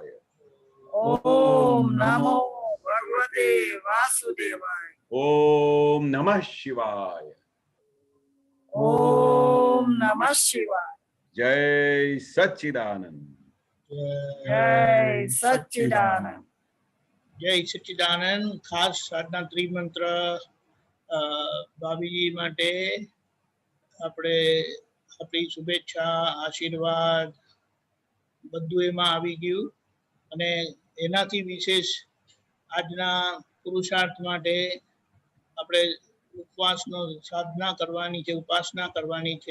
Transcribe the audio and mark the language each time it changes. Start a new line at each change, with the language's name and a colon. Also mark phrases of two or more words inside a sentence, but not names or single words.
Sanskrit: ओम नमो भगवते वासुदेवाय. ओम नमः शिवाय. ओम नमः शिवाय.
Gujarati: जय सच्चिदानंद. जय सच्चिदानंद. જય સચ્ચિદાનંદ. ખાસ સાધના ત્રિમંત્ર ભાભીજી માટે આપણે આપણી શુભેચ્છા, આશીર્વાદ બધું એમાં આવી ગયું. અને એનાથી વિશેષ આજના પુરુષાર્થ માટે આપણે ઉપવાસનો સાધના કરવાની છે, ઉપાસના કરવાની છે.